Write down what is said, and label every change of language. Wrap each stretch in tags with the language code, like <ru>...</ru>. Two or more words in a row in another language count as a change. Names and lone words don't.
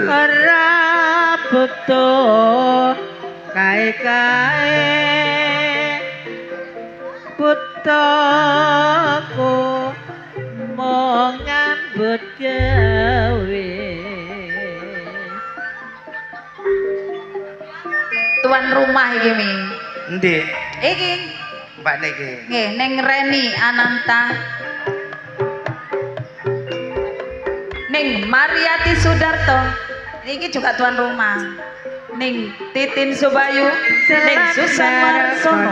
<jv>Ora butuh kae-kae butuhku mau ngambut gawe. Tuan rumah iki Mi. Endi? Iki Mbak niki.</jv> <id>nggih Ning Reni Ananta, Ning Mariati Sudarto, ini juga tuan rumah. Ning Titin Subayu, Ning Susan Warsono.</id>